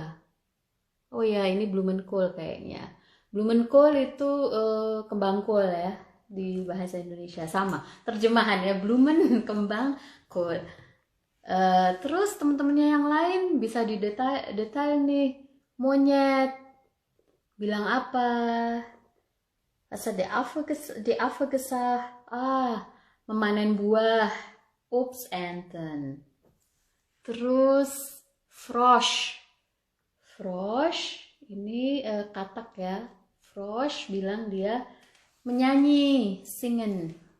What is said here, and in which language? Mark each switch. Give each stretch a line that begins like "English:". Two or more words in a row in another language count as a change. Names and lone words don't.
Indonesian: Oh ya, ini Blumenkohl kayaknya. Blumenkohl itu kembang kol ya di bahasa Indonesia. Sama, terjemahan ya, Blumen, kembang, kol. Terus teman-temannya yang lain bisa detail nih. Monyet, bilang apa?
German: Asa de Affe gesagt,
Indonesian: memanen buah. Ups, enten. Terus, Frosch. Frosch ini katak ya. Frosch bilang dia menyanyi, singen.